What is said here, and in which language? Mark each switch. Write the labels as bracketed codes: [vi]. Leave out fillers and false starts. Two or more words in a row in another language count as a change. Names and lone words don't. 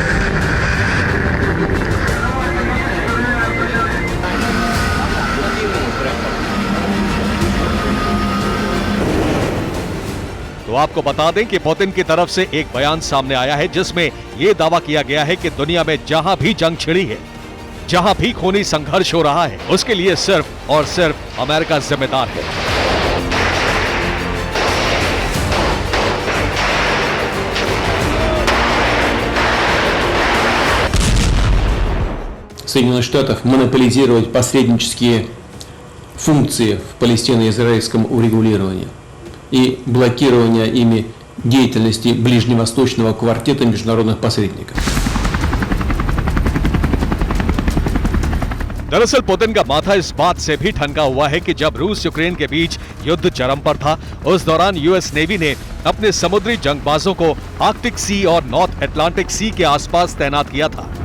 [hi] तो आपको बता दें कि पुतिन की तरफ से एक बयान सामने आया है जिसमें यह दावा किया गया है कि दुनिया में जहां भी जंग छिड़ी है, जहां भी खूनी संघर्ष हो रहा है, उसके लिए सिर्फ और सिर्फ अमेरिका जिम्मेदार है। [ru] Соединенных Штатов монополизировать посреднические функции в палестино-израильском урегулировании и блокирования ими деятельности ближневосточного квартета международных посредников. [hi] दरअसल पुतिन का माथा इस बात से भी ठनका हुआ है कि जब रूस यूक्रेन के बीच युद्ध चरम पर था, उस दौरान यूएस नेवी ने अपने समुद्री जंगबाजों को आर्कटिक सी और नॉर्थ अटलांटिक सी के आसपास तैनात किया था।